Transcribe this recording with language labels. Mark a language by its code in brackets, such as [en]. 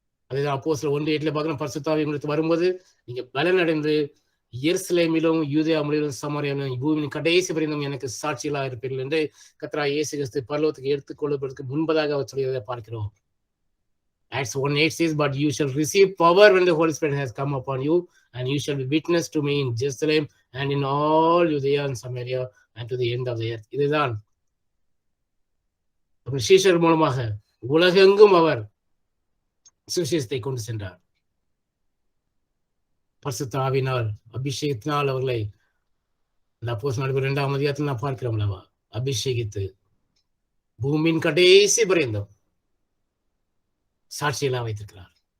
[ta] அதுதான் அப்போஸ்தலர் 1:8 பார்க்கிறோம். பரிசுத்த ஆவி உங்களுக்கு வரும்போது நீங்க பலன் அடைந்து எருசலேமிலும் யூதேயா முழுவதும் சமாரியாவிலும் பூமியின் கடைசி வரையிலும் எனக்கு சாட்சிகளாக இருப்பீர்கள் என்று கர்த்தராகிய இயேசு கிறிஸ்து பரலோகத்துக்கு எடுத்துக்கொள்வதற்கு முன்பதாக அவர் சொல்லியதை பார்க்கிறோம். [en] Acts 1:8 says, "But you shall receive power when the Holy Spirit has come upon you, and you shall be witness to me in Jerusalem and in all Judea and Samaria and to the end of the earth." [ta] இதுதான் சீஷர் மூலமாக உலகெங்கும் அவர் சுவிசேஷத்தை கொண்டு சென்றார். பரிசுத்த ஆவியினால் அபிஷேகத்தினால் அவர்களை அப்போஸ்தலர் 2ஆம் அதிகாரத்தில் நான் பார்க்கிறோம் அல்லவா, அபிஷேகித்து பூமியின் கடைசி பரியந்தம் சாட்சியெல்லாம் வைத்திருக்கிறார்.